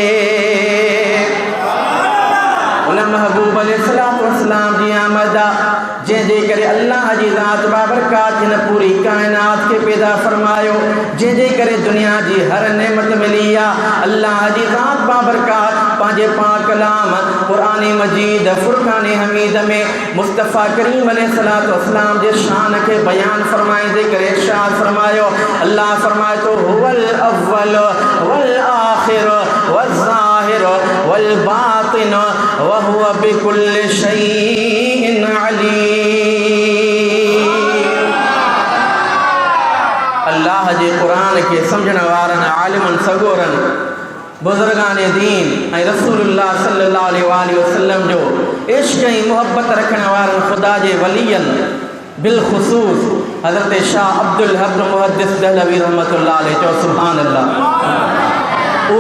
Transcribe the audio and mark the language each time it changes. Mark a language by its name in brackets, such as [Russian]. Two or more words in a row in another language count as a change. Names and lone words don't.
[Sindhi] उन महबूब [Arabic] عليه الصلاة والسلام [Sindhi] जी आमद जंहिंजे करे अल्लाह जी ज़ात बाबरकात हिन पूरी काइनात खे पैदा फरमायो, जंहिंजे करे दुनिया जी हर नेमत मिली आहे। अल्लाह जी ज़ात बाबरकात पंहिंजे पाक कलाम क़ुरान मजीद फुरक़ान हमीद में मुस्तफ़ा करीम [Arabic] عليه الصلاة والسلام [Sindhi] जे शान खे बयान फरमाईंदे करे इरशाद फरमायो। [Arabic] अल्लाह [Sindhi] फरमाए तो [Arabic] هو الأول والآخر والظاهر والباطن وهو بكل شيء عليم. [Sindhi] अल्लाह जे क़ुरान के समझण वारनि आलिमन सगोरन बुजुर्गान दीन ऐं रसूलुल्लाह [Arabic] صلى الله عليه وسلم [Sindhi] जो इश्क ऐं मुहब्बत रखण वारनि ख़ुदा जे वलियनि बिलख़ुसूस हज़रत शाह अब्दुल हक मुहद्दिस दहलवी [Arabic] رحمة الله عليه [Sindhi] चओ [Arabic] سبحان الله.